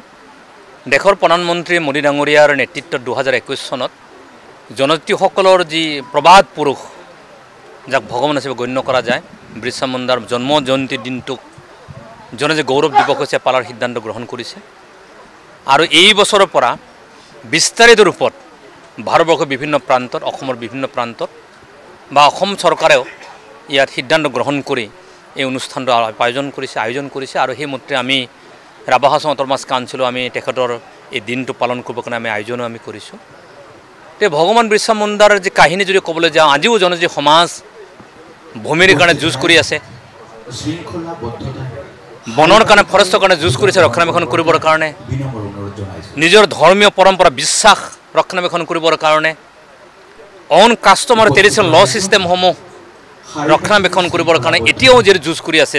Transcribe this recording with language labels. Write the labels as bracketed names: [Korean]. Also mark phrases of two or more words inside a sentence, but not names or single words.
[Assamese] দেশৰ প্ৰধানমন্ত্ৰী মোদী ডাঙৰীয়াৰ নেতৃত্ব 2021 চনত জনজাতিসকলৰ যি প্ৰবাদ পুৰুষ যাক ভগৱান হিচাপে গণ্য কৰা যায় বিৰছা মুণ্ডাৰ জন্ম জয়ন্তী দিনটোক জন গৌৰৱ দিৱস হিচাপে পালনৰ সিদ্ধান্ত গ্ৰহণ কৰিছে আৰু এই বছৰৰ পৰা বিস্তাৰিত ৰূপত ভাৰতবৰ্ষৰ বিভিন্ন প্ৰান্তত বিভিন্ন প্ৰান্তত বা অসম চৰকাৰেও ইয়াত সিদ্ধান্ত গ্ৰহণ কৰি এই অনুষ্ঠানটো আয়োজন কৰিছে আৰু সেই মতে আমি ৰাভা হাছং অট'নমাছ কাউন্সিলো আমি তেখেতৰ এই দিনটো পালন কৰিবৰ কাৰণে আমি আয়োজন কৰিছোঁ। তে ভগৱান বিৰছা মুণ্ডাৰ যে কাহিনী যদি ক'বলৈ যাওঁ আজিও জনজাতি সমাজ ভূমিৰ কাৰণে যুঁজ কৰি আছে, বনৰ কাৰণে ফৰেষ্টৰ কাৰণে যুঁজ কৰিছে ৰক্ষণাবেক্ষণ কৰিবৰ কাৰণে, নিজৰ ধৰ্মীয় পৰম্পৰা বিশ্বাস ৰক্ষণাবেক্ষণ কৰিবৰ কাৰণে, [English] own customer traditional law system [Assamese] সমূহ ৰক্ষণাবেক্ষণ কৰিবৰ কাৰণে এতিয়াও যে যুঁজ কৰি আছে।